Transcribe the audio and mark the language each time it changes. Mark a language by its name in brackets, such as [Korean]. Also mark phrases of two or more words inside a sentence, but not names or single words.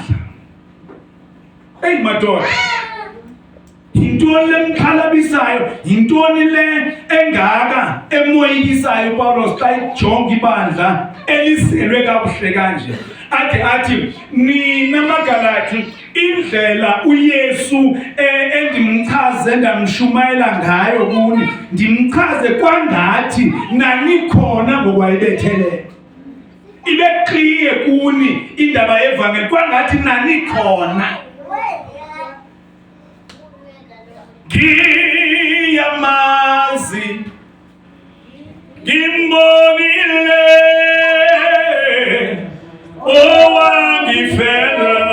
[Xhosa] Eyi madoda, yintoni le mxhalabisayo, yintoni le engaka emoyikisayo uPawulos xa ejonga ibandla elizelwe kakuhle kanje? Athi nina maGalati, indlela uYesu endimchaze ndamshumayela ngayo kuni, ndimchaze kwangathi nanikhona ngokwayibethele. Ibe clear kuni indaba yevangeli kwangathi nanikhona. [Zulu] Ngiyamazi, ngimbonile owangifela.